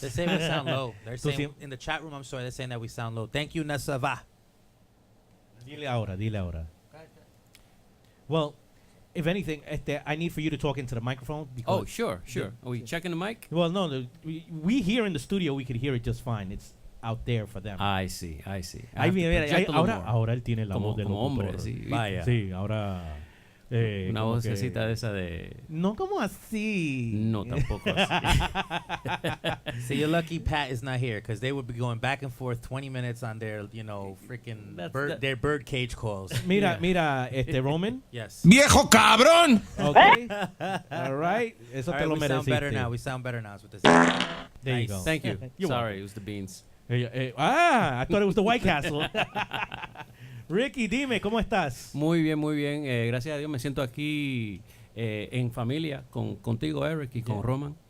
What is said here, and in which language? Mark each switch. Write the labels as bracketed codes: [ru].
[en] They're saying we sound low. They're saying in the chat room, I'm sorry, they're saying that we sound low. Thank you, Nasava. [es] Dile ahora. [en] Well, if anything, I need for you to talk into the microphone. Oh, sure. Are we checking the mic? Well, no, we here in the studio, we could hear it just fine. It's out there for them. I see. [es] Ahora él tiene la voz del hombre, locutor. sí. Vaya. Sí, ahora... Una vocecita de esa de... No como así. No, tampoco así. [en] See, you're lucky Pat is not here, because they would be going back and forth 20 minutes on their, freaking their bird cage calls. [es] Mira, Roman. [en] Yes. [es] ¡Viejo cabrón! [en] Okay. All right. [es] Eso te lo [en] we sound better [es] mereciste. [en] now. We sound better now. Is what this There you go. Thank you. You're Sorry, it was the beans. I thought it was the White Castle. [es] Ricky, dime, ¿cómo estás? Muy bien. Gracias a Dios me siento aquí en familia contigo, Eric, y con Roman.